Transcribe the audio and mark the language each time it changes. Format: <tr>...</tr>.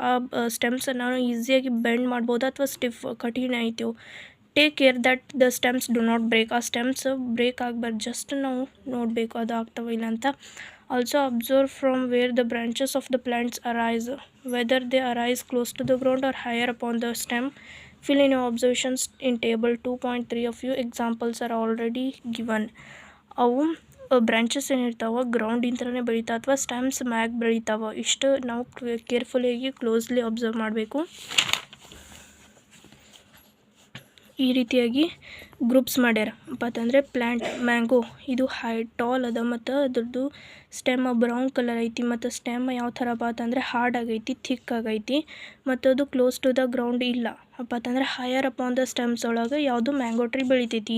<kn>ಆ ಸ್ಟೆಮ್ಸನ್ನು ನಾವು ಈಸಿಯಾಗಿ ಬೆಂಡ್ ಮಾಡ್ಬೋದು ಅಥವಾ ಸ್ಟಿಫ್ ಕಠಿಣ ಐತಿ.</kn> <en>Take care that the stems do not break.</en> <kn>ಆ ಸ್ಟೆಮ್ಸ್ ಬ್ರೇಕ್ ಆಗಬಾರ್ದು, ಜಸ್ಟ್ ನಾವು ನೋಡಬೇಕು ಅದು ಆಗ್ತಾವ ಇಲ್ಲ ಅಂತ.</kn> <en>Also observe from where the branches of the plants arise, whether they arise close to the ground or higher upon the stem. Fill in your observations in table 2.3 of you. Examples are already given.</en> <kn>ಅವು branches ಏನಿರ್ತಾವೆ ಗ್ರೌಂಡಿಂದನೇ ಬೆಳಿತಾವೆ ಅಥವಾ stems ಮ್ಯಾಗ್ ಬೆಳಿತಾವೆ. ಇಷ್ಟು ನಾವು ಕೇರ್ಫುಲಿಯಾಗಿ closely observe ಮಾಡಬೇಕು. ಈ ರೀತಿಯಾಗಿ groups ಮಾಡ್ಯಾರ ಅಂತಂದರೆ ಪ್ಲ್ಯಾಂಟ್ ಮ್ಯಾಂಗೋ ಇದು ಟಾಲ್ ಅದ ಮತ್ತು ಅದ್ರದ್ದು ಸ್ಟೆಮ್ ಬ್ರೌನ್ ಕಲರ್ ಐತಿ ಮತ್ತು ಸ್ಟೆಮ್ ಯಾವ ಥರ ಅಂತಂದರೆ ಹಾರ್ಡ್ ಆಗೈತಿ, ಥಿಕ್ ಆಗೈತಿ ಮತ್ತು ಅದು</kn> <en>close to the ground</en> <kn>ಇಲ್ಲ ಅಂತಂದರೆ</kn> <en>higher upon the stems</en> <kn>ಒಳಗೆ ಯಾವುದು ಮ್ಯಾಂಗೋ ಟ್ರೀ ಬೆಳಿತೈತಿ.</kn>